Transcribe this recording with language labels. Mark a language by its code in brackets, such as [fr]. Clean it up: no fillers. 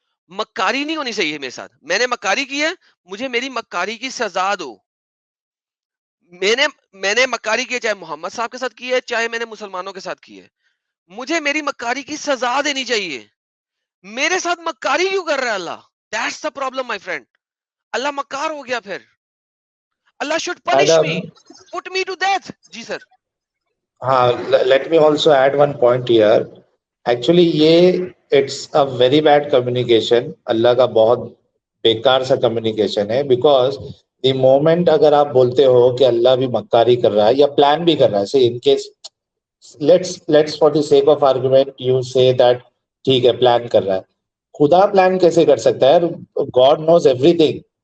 [ur] مکاری نہیں ہونی چاہیے میرے ساتھ. میں نے مکاری کی ہے, مجھے میری مکاری کی سزا دو. میں نے مکاری کی ہے, چاہے محمد صاحب کے ساتھ کی ہے, چاہے میں نے مسلمانوں کے ساتھ کی ہے, مجھے میری مکاری کی سزا دینی چاہیے. میرے ساتھ مکاری کیوں کر رہا ہے اللہ؟ [en] That's the problem, my friend. [ur] اللہ مکار ہو گیا پھر. [en] اللہ should punish me, put me to death. [ur] جی سر. [en] ہاں, let me also add one point here. Actually یہ it's a very bad communication. [ur] اللہ کا بہت بیکار سا کمیونیکیشن ہے, بیکاز دی مومنٹ اگر آپ بولتے ہو کہ اللہ بھی مکاری کر رہا ہے یا پلان بھی کر رہا ہے, [en] say in case let's for the sake of argument you say that [ur] ٹھیک ہے پلان کر رہا ہے, خدا پلان کیسے کر سکتا ہے؟ [en] God knows everything.